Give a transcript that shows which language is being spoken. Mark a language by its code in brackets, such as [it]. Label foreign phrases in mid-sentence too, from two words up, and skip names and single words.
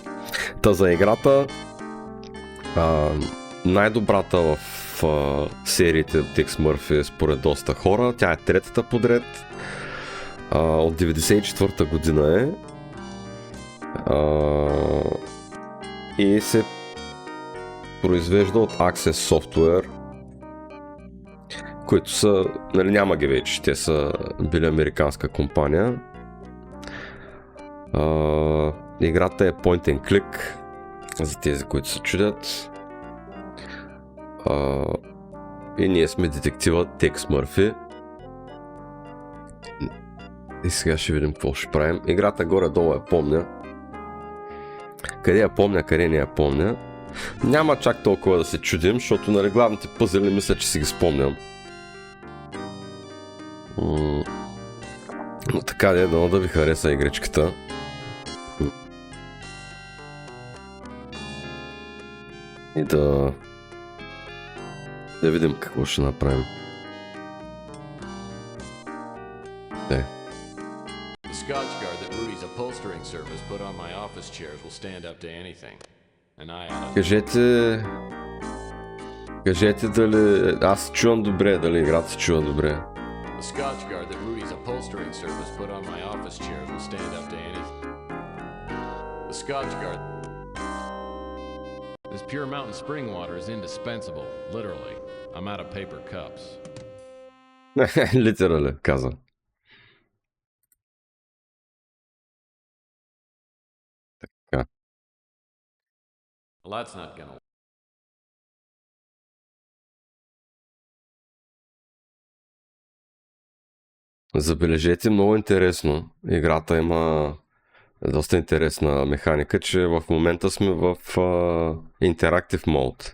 [bg] Та за играта, най-добрата в сериите от Текс Мърфи според доста хора, тя е третата подред, от 94-та година е, и се произвежда от Access Software, които са, нали, няма ги вече, те са били американска компания. Играта е [en] point and click, [bg] за тези, които се чудят. И ние сме детектива Текс Мърфи. И сега ще видим какво ще правим. Играта горе-долу я помня. Къде я помня, къде не я помня. Няма чак толкова да се чудим, защото, нали, главните пъзели мисля, че си ги спомням. Но така дано да ви хареса игричката. И да видим какво ще направим. [en] The Scotch guard that Rudy's upholstering service put on my office chairs will stand up to anything. [bg] And Кажете дали аз чувам добре, дали играта се чува добре. [en] The Scotch guard that Rudy's upholstering service put on my office chairs will stand up to anything. The Scotch guard. This pure mountain spring water is indispensable, literally. I'm out of paper cups. [bg] Литерали, каза. Така. [en] Well, that's not gonna. [bg] Забележете, много интересно. Играта има доста интересна механика, че в момента сме в [en] Interactive Mode.